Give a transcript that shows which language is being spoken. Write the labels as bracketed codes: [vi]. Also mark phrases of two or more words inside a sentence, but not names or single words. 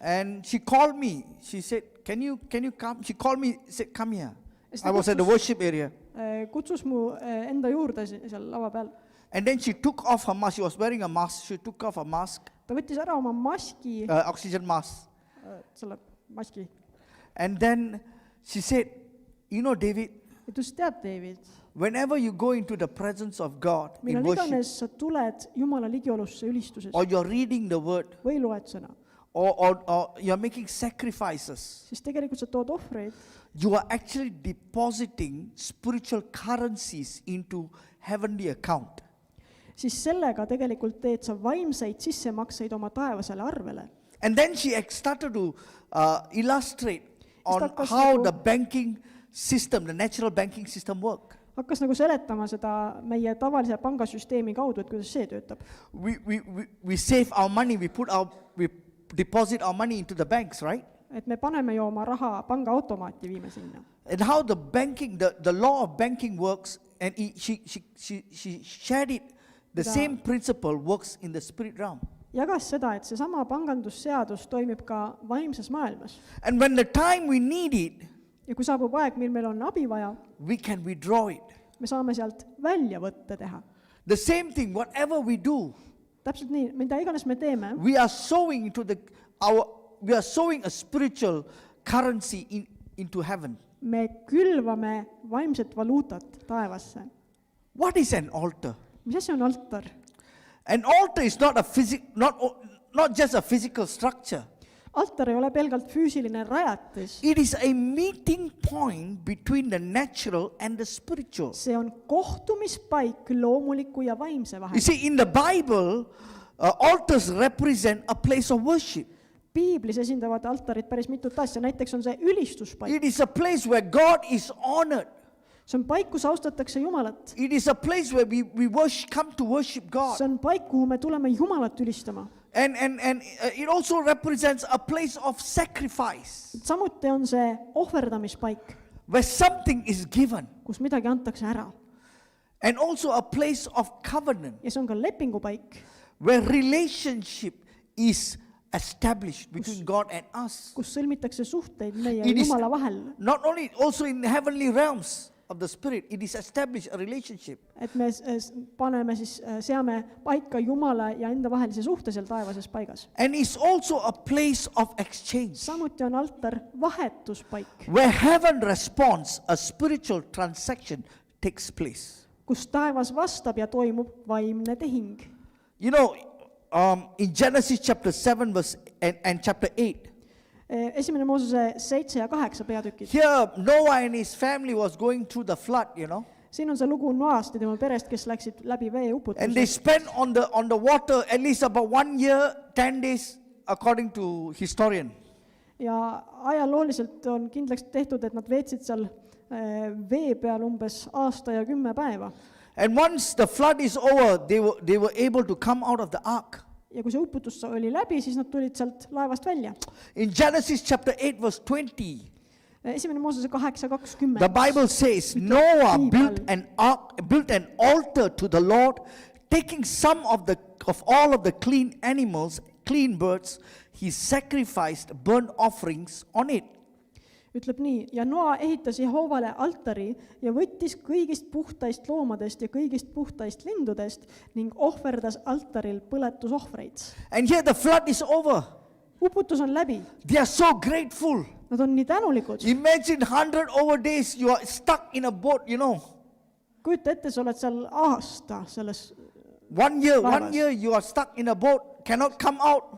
[en] and she called me. She said, can you come? She called me, said, come here. [et] Siis [en] I [et] ta [en] was at the worship area. [et] kutsus mu enda juurde seal lava peal. [en] And then she took off her mask. She was wearing a mask. She took off her mask, [et] Ta võttis ära oma maski, [en] oxygen mask. [et] selle maski. [en] And then she said, David, [et] Ja ütles, tead, David, [en] whenever you go into the presence of God in [et] millal [en] worship, [et] iganes sa tuled Jumala ligiolusse ülistuses [en] or you're reading the word, [et] või loed sõna [en] or you're making sacrifices, [et] siis tegelikult sa tood ohvreid, [en] you are actually depositing spiritual currencies into heavenly account. [et] siis sellega tegelikult teed sa vaimseid sissemakseid oma taevasele arvele. [en] And then she started to illustrate on [et] hakkas [en] how [et] nagu- [en] the banking system, the natural banking system work. [et] Hakkas nagu seletama seda meie tavalise pangasüsteemi kaudu, et kuidas see töötab. [en] We save our money, we deposit our money into the banks, right? [et] Et me paneme ju oma raha pangaautomaati, viime sinna. [en] And how the banking, the law of banking works, and she shared it, the same principle works in the spirit realm. [et] Jagas seda, et seesama pangandusseadus toimib ka vaimses maailmas. [en] And when the time we need it, [et] Ja kui saabub aeg, mil meil on abi vaja, [en] we can withdraw it. [et] me saame sealt väljavõtte teha. [en] The same thing, whatever we do, [et] Täpselt nii, mida iganes me teeme, [en] we are sowing we are sowing a spiritual currency into heaven. [et] me külvame vaimset valuutat taevasse. [en] What is an altar? [et] Mis asi on altar? [en] An altar is not just a physical structure. [et] Altar ei ole pelgalt füüsiline rajatis. [en] It is a meeting point between the natural and the spiritual. [et] See on kohtumispaik loomuliku ja vaimse [en] You [et] vahel. [en] see, in the Bible, altars represent a place of worship. [et] Piiblis esindavad altarid päris mitut asja, näiteks on see ülistuspaik. [en] It is a place where God is honored. [et] See on paik, kus austatakse Jumalat. [en] It is a place where we come to worship God. [et] See on paik, kuhu me tuleme Jumalat ülistama. [en] And it also represents a place of sacrifice, [et] Samuti on see ohverdamispaik, [en] where something is given. [et] kus midagi antakse ära. [en] And also a place of covenant, [et] Ja see on ka lepingupaik, [en] where relationship is established between God and us. [et] kus sõlmitakse suhteid meie ja [en] It is [et] Jumala vahel. [en] not only also in the heavenly realms of the spirit, it is established a relationship. [et] Et me paneme siis, seame paika Jumala ja enda vahelise suhte seal taevases paigas. [en] And it's also a place of exchange, [et] Samuti on altar vahetuspaik, [en] where heaven responds, a spiritual transaction takes place. [et] kus taevas vastab ja toimub vaimne tehing. [en] You know, in Genesis chapter 7 verse and chapter 8, [et] Esimene Moosese 7 ja 8 peatükid. [en] here Noah and his family was going through the flood, you know, [et] Siin on see lugu Noast ja tema perest, kes läksid läbi [en] and they [et] veeuputuse. [en] spent on the water at least about 1 year, 10 days, according to historian. [et] Ja ajalooliselt on kindlaks tehtud, et nad veetsid seal vee peal umbes aasta ja 10 päeva. [en] And once the flood is over, they were able to come out of the ark. [et] Ja kui see uputus oli läbi, siis nad tulid sealt laevast välja. [en] In Genesis chapter 8 verse 20, [et] Esimene Moosese 8:20. [en] the Bible says Noah built an altar to the Lord, taking some of all of the clean animals, clean birds, he sacrificed burnt offerings on it. [et] Ütleb nii, ja Noa ehitas Jehoovale altari ja võttis kõigist puhtaist loomadest ja kõigist puhtaist lindudest ning ohverdas altaril põletusohvreid. [en] And here the flood is over. [et] Uputus on läbi, [en] They are so grateful. [et] nad on nii tänulikud. [en] Imagine 100 over days you are stuck in a boat, you know. [et] Kujuta ette, sa oled seal aasta selles, [en] 1 year [et] Laevas. [en] you are stuck in a boat, cannot come out.